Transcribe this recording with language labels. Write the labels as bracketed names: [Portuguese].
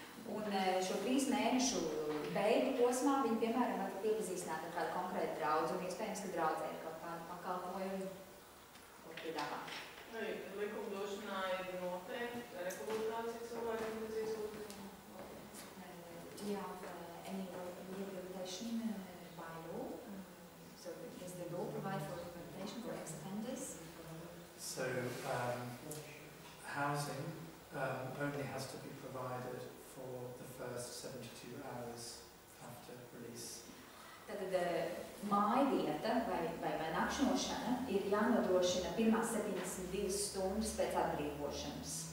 [Latvian] Un šo 3 mēnešu beigu posmā viņi, piemēram, var iepazīstināt ar kādu konkrētu draudzi, un iespējams, ka draudzē ir kaut kādu pakalpojumu, ko piedāvā. Arī likumdošanā ir noteikti rehabilitācija cilvēkiem bez ieslodzījuma? [English] Do you have any rehabilitation by law? So does the law provide for rehabilitation for ex-offenders? So housing only has to be provided for the first 72 hours after release. [Latvian] Tātad mājvieta vai nakšņošana ir jānodrošina pirmās 72 stundas pēc atbrīvošanas.